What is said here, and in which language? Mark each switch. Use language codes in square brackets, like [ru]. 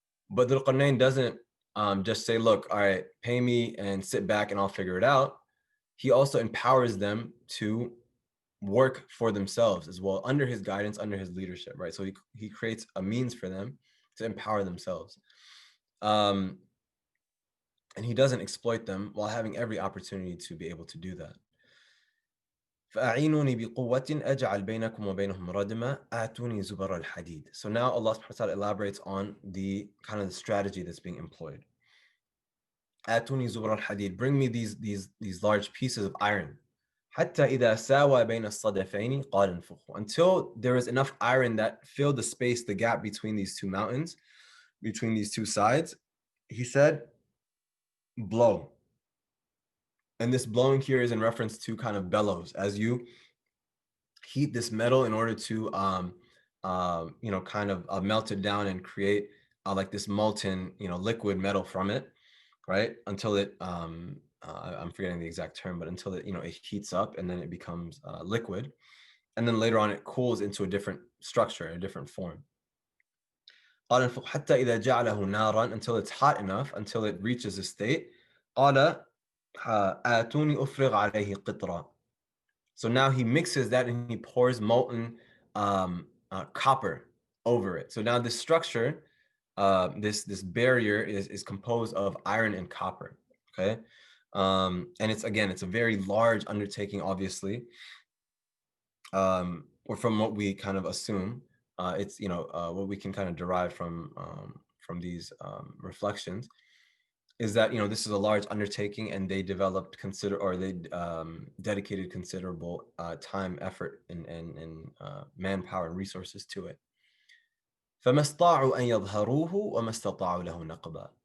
[en] But Dhul Qarnayn doesn't just say, look, all right, pay me and sit back and I'll figure it out. He also empowers them to work for themselves as well, under his guidance, under his leadership, right? So he creates a means for them to empower themselves. And he doesn't exploit them while having every opportunity to be able to do that. [ar] فأعينوني بقوة أجعل بينكم وبينهم ردما آتوني زبر الحديد. [en] So now Allah subhanahu wa ta'ala elaborates on the kind of the strategy that's being employed. [ar] آتوني زبر الحديد, [en] bring me these large pieces of iron. [ar] حتى إذا ساوى بين الصدفين قال انفخوا, [en] until there is enough iron that filled the space, the gap between these two mountains, between these two sides. He said, blow. And this blowing here is in reference to kind of bellows, as you heat this metal in order to kind of melt it down and create like this molten liquid metal from it, right? Until it I'm forgetting the exact term, but until it it heats up and then it becomes liquid, and then later on it cools into a different structure, a different form. [ar] حتى إذا جعله نارا, [en] until it's hot enough, until it reaches a state. [ar] قال آتوني أفرغ عليه قطرة. [en] So now he mixes that and he pours molten copper over it. So now this structure, this barrier is composed of iron and copper. Okay, and it's a very large undertaking, obviously, or from what we kind of assume. It's what we can kind of derive from these reflections is that this is a large undertaking, and they dedicated considerable time, effort, and manpower and resources to it. [ar] فما استطاعوا أن يظهروه وما استطاعوا له نقبا.